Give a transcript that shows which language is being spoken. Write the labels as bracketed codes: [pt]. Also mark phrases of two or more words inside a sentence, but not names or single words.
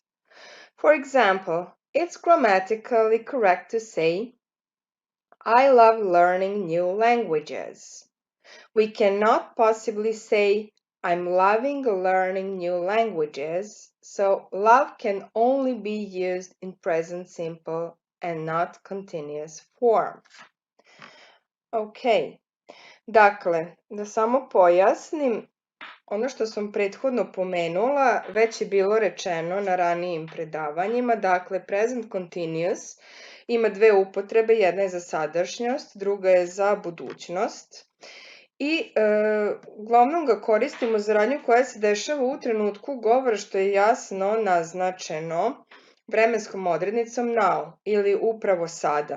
[en] For example, it's grammatically correct to say I love learning new languages. We cannot possibly say, I'm loving learning new languages, so love can only be used in present simple and not continuous form. [sr] Ok, dakle, da samo pojasnim, ono što sam prethodno pomenula već je bilo rečeno na ranijim predavanjima, dakle [en] present continuous [sr] ima dve upotrebe, jedna je za sadašnjost, druga je za budućnost i uglavnom ga koristimo za radnju koja se dešava u trenutku govora što je jasno naznačeno vremenskom odrednicom now ili upravo sada.